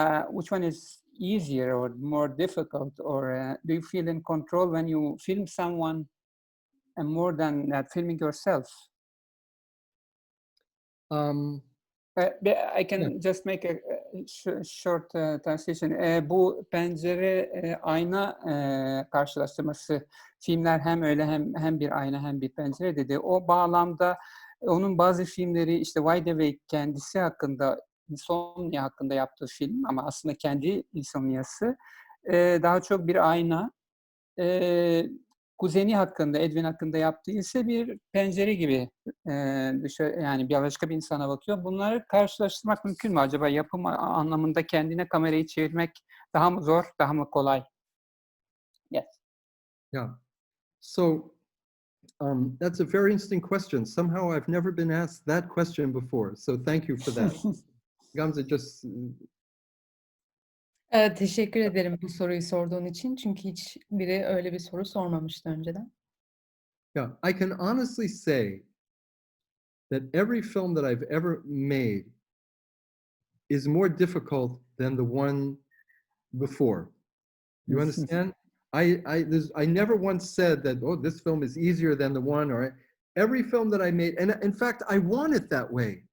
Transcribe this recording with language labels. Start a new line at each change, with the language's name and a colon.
English: Which one is easier or more difficult, or do you feel in control when you film someone and more than filming yourself? I can just make a short translation.
Turkish: Bu pencere ayna karşılaştırması, filmler hem öyle hem bir ayna hem bir pencere dedi. O bağlamda onun bazı filmleri işte Wide Awake kendisi hakkında insomnia hakkında yaptığı film ama aslında kendi insomniası daha çok bir ayna. Kuzeni hakkında, Edwin hakkında yaptığı ise bir pencere gibi dışarı, yani bir başka bir insana bakıyor. Bunları karşılaştırmak mümkün mü acaba? Yapım anlamında kendine kamerayı çevirmek daha mı zor, daha mı kolay?
English: Yes. Yeah. So that's a very interesting question. Somehow I've never been asked that question before. So thank you for that. Gamze, just
Turkish: Teşekkür ederim bu soruyu sorduğun için. Çünkü hiç biri öyle bir soru sormamıştı önceden.
English: yeah, I can honestly say that every film that I've ever made is more difficult than the one before. You understand? I never once said that, oh, this film is easier than the one, or every film that I made, and in fact, I want it that way.